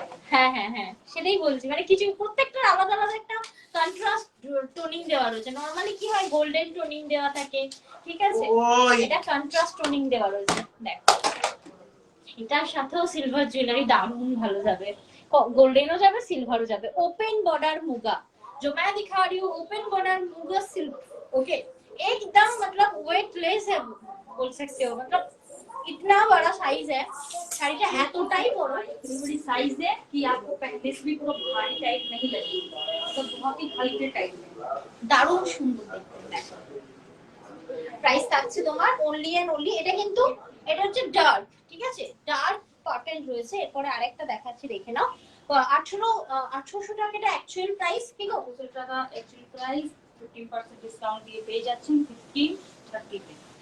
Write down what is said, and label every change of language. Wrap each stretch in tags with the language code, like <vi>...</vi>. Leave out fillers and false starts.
<bn>হ্যাঁ হ্যাঁ হ্যাঁ, সেটাই বলছি, মানে কিছু প্রত্যেকটা আলাদা আলাদা একটা কন্ট্রাস্ট টোনিং দেওয়া রয়েছে। নরমালি কি হয়, গোল্ডেন টোনিং দেওয়া থাকে, ঠিক আছে, এটা কন্ট্রাস্ট টোনিং দেওয়া রয়েছে। দেখো এটার সাথেও সিলভার জুয়েলারি দারুণ ভালো যাবে,</bn> <hi>गोल्डन जाए सिल्वर जाए। ओपन बॉर्डर मुगा जो मैं दिखा रही हूँ, open border muga silver, okay, एकदम मतलब वेटलेस है बोल सकते हो, मतलब इतना बड़ा साइज है</hi> <bn>শাড়িটা এতটাই বড়,</bn> <hi>इतनी बड़ी साइज है कि आपको पहनने से भी पूरा भारी टाइप नहीं लगेगी, मतलब बहुत ही हल्के टाइप में</hi> <bn>দারুণ সুন্দর দেখতে। প্রাইস থাকছে তোমার অনলি এন্ড অনলি, এটা কিন্তু এটা হচ্ছে ডার্ক, ঠিক আছে, ডার্ক পার্পল রয়েছে। এরপরে আরেকটা দেখাচ্ছি, দেখে নাও। 1800 টাকা এটা অ্যাকচুয়াল প্রাইস, ঠিক আছে, 1800 টাকা অ্যাকচুয়াল প্রাইস, 15% ডিসকাউন্ট দিয়ে পেয়ে যাচ্ছেন 1530 তে।</bn>